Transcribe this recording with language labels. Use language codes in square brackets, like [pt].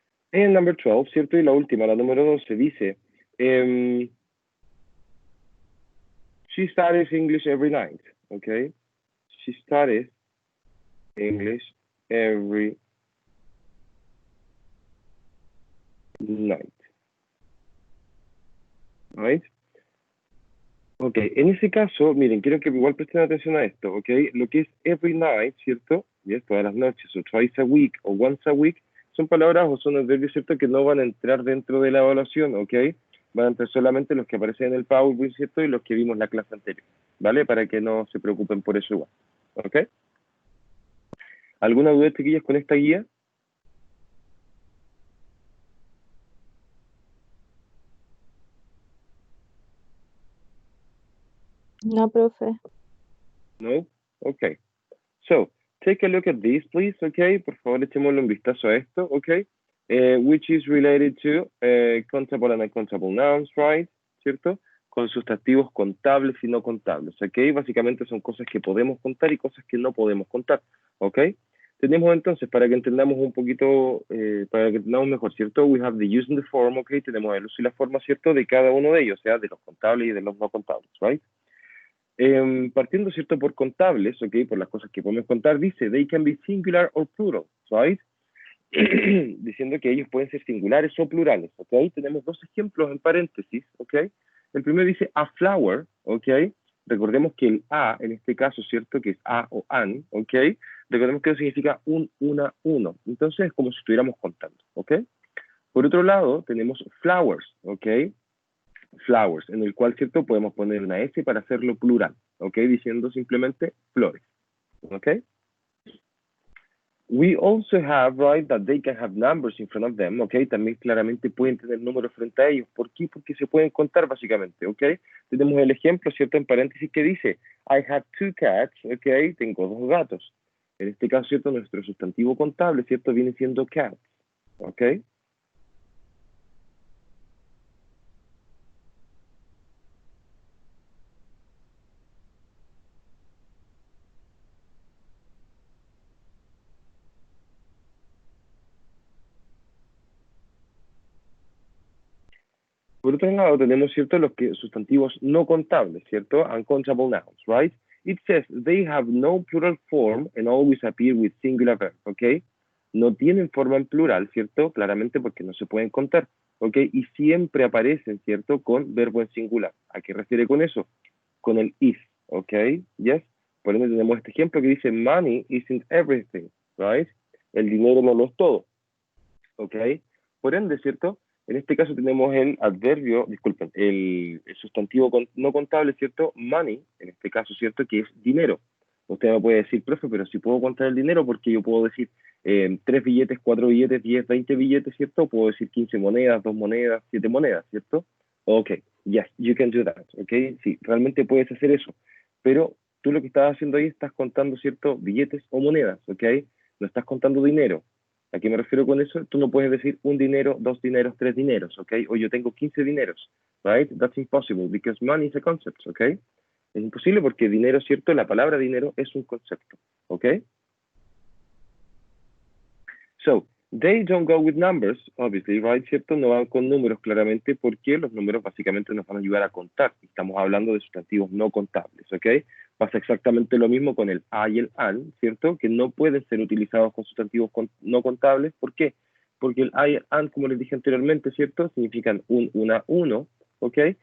[es] En number 12, ¿cierto? Y la última, la número 12, dice, [en] she studies English every night, okay? She studies English every night. Right? [es] Ok, en ese caso, miren, quiero que igual presten atención a esto, ¿ok? Lo que es [en] every night, [es] ¿cierto? Y todas las noches, o [en] twice a week, [es] o [en] once a week, [es] son palabras o son adverbios, ¿cierto? Que no van a entrar dentro de la evaluación, ¿ok? Van a entrar solamente los que aparecen en el PowerPoint, ¿cierto? Y los que vimos en la clase anterior, ¿vale? Para que no se preocupen por eso igual, ¿ok? ¿Alguna duda, chiquillas, con esta guía? No, profe. No? Ok. [en] So, take a look at this, please, okay? [es] Por favor, echémosle un vistazo a esto, [en] okay? Which is related to countable and uncountable nouns, right? [es] ¿Cierto? Con sustantivos contables y no contables, ¿ok? Básicamente son cosas que podemos contar y cosas que no podemos contar, ¿ok? Tenemos entonces, para que entendamos un poquito, para que entendamos mejor, ¿cierto? [en] We have the use and the form, [es] ¿ok? Tenemos el uso y la forma, ¿cierto? De cada uno de ellos, o sea, de los contables y de los no contables, ¿right? Partiendo, ¿cierto? Por contables, ¿ok? Por las cosas que podemos contar, dice, [en] they can be singular or plural, right? [es] Diciendo que ellos pueden ser singulares o plurales, ¿ok? Tenemos dos ejemplos en paréntesis, ¿ok? El primero dice a flower, ¿ok? Recordemos que el a, en este caso, ¿cierto? Que es a o an, ¿ok? Recordemos que eso significa un, una, uno. Entonces es como si estuviéramos contando, ¿ok? Por otro lado, tenemos flowers, ¿ok? Flowers, en el cual, ¿cierto? Podemos poner una S para hacerlo plural, ¿ok? Diciendo simplemente flores, ¿ok? [en] We also have, right, that they can have numbers in front of them, ¿ok? [es] También claramente pueden tener números frente a ellos. ¿Por qué? Porque se pueden contar básicamente, ¿ok? Tenemos el ejemplo, ¿cierto? En paréntesis que dice, [en] I have 2 cats, [es] ¿ok? Tengo 2 gatos. En este caso, ¿cierto? Nuestro sustantivo contable, ¿cierto? Viene siendo cats, ¿ok? Por otro lado, tenemos, ¿cierto?, los que sustantivos no contables, ¿cierto? [en] Uncountable nouns, right? It says they have no plural form and always appear with singular verb, ¿ok? [es] No tienen forma en plural, ¿cierto? Claramente porque no se pueden contar, ¿ok? Y siempre aparecen, ¿cierto?, con verbo en singular. ¿A qué refiere con eso? Con el is, ¿ok? Yes. Por ende tenemos este ejemplo que dice [en] money isn't everything, right? [es] El dinero no lo es todo, ¿ok? Por ende, ¿cierto? En este caso tenemos el adverbio, disculpen, el sustantivo no contable, ¿cierto? Money, en este caso, ¿cierto? Que es dinero. Usted me puede decir, profe, pero si puedo contar el dinero, porque yo puedo decir 3 billetes, 4 billetes, 10, 20 billetes, ¿cierto? Puedo decir 15 monedas, 2 monedas, 7 monedas, ¿cierto? [en] Ok, yes, you can do that, [es] ¿ok? Sí, realmente puedes hacer eso. Pero tú lo que estás haciendo ahí estás contando, ¿cierto? Billetes o monedas, ¿ok? No estás contando dinero. ¿A qué me refiero con eso? Tú no puedes decir un dinero, 2 dineros, 3 dineros, ¿ok? O yo tengo 15 dineros, right? [en] That's impossible because money is a concept, ¿ok? [es] Es imposible porque dinero, ¿cierto? La palabra dinero es un concepto, ¿ok? [en] So, they don't go with numbers, obviously, right? [es] ¿Cierto? No van con números claramente porque los números básicamente nos van a ayudar a contar. Estamos hablando de sustantivos no contables, ¿ok? Pasa exactamente lo mismo con el a y el an, ¿cierto? Que no pueden ser utilizados con sustantivos no contables. ¿Por qué? Porque el a y el an, como les dije anteriormente, ¿cierto? Significan un, una, uno, ¿ok?